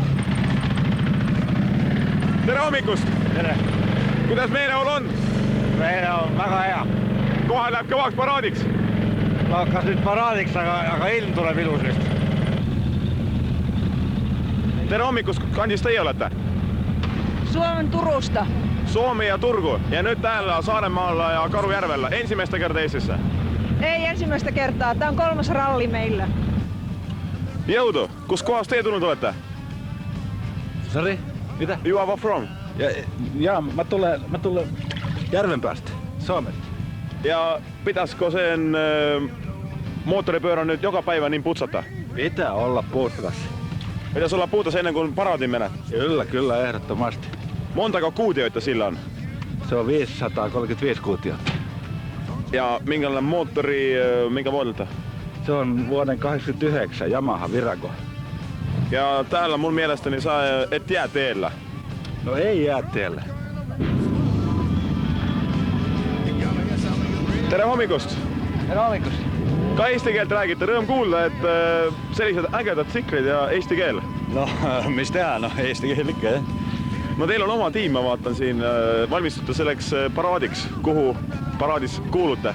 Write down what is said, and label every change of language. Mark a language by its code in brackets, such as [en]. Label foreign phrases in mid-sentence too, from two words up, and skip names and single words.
[et] Tere hommikust! Tere! Kuidas meeleolu on? Meeleolu on väga hea. Kohe läheb kõvaks paraadiks? Hakkas nüüd paraadiks, aga ilm tuleb ilus vist. Tere hommikust! Kandis teie olete? [fi] Suomen Turusta. Suomi ja Turgu. Ja nyt täällä Saaremaalla ja Karujärvellä. Ensimmäistä kertaa Eestissä? Ei ensimmäistä kertaa. Tämä on 3. ralli meillä. [et] Jõudu! Kus kohast teie tulnud olete? [fi] Sorry? Mitä? [en] You are from? [fi] Ja mä tulen Järvenpäästä, Suomesta. Ja pitäisikö sen moottoripyörän nyt joka päivä niin putsata? Pitää olla puhtas. Pitäisi olla puhtas ennen kuin paraadin menet? Kyllä, ehdottomasti. Montako kuutioita sillä on? Se on 535 kuutiota. Ja minkälainen moottori, minkä vuodelta? Se on vuoden 89 Yamaha Virago. Ja täällä mun mielestäni sä et jää teellä. No ei jää teellä. [et] Tere hommikust! Tere hommikust! Ka eesti keelt räägite, rõõm kuulda, et sellised ägedad tsiklid ja eesti keel. No, mis teha, eesti keel ikka, jah. No teil on oma tiim, ma vaatan siin, valmistute selleks paraadiks, kuhu paraadis kuulute?